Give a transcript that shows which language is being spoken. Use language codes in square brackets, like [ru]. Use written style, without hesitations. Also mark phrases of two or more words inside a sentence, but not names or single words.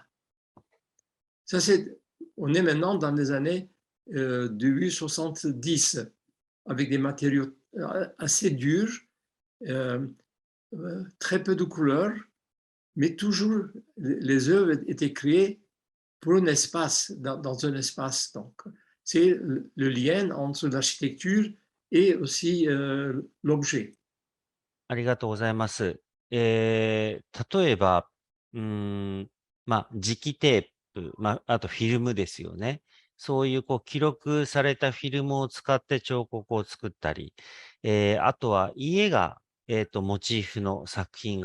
[fr] Ça, on est maintenant dans les années 1870 avec des matériaux assez durs, très peu de couleurs, mais toujours les œuvres étaient créées pour un espace, dans un espace. Donc, c'est le lien entre l'architecture et aussi l'objet. [ja] ありがとうございます。例えば、磁気テープ、あとフィルムですよね。そういう記録されたフィルムを使って彫刻を作ったり、あとは家が、モチーフの作品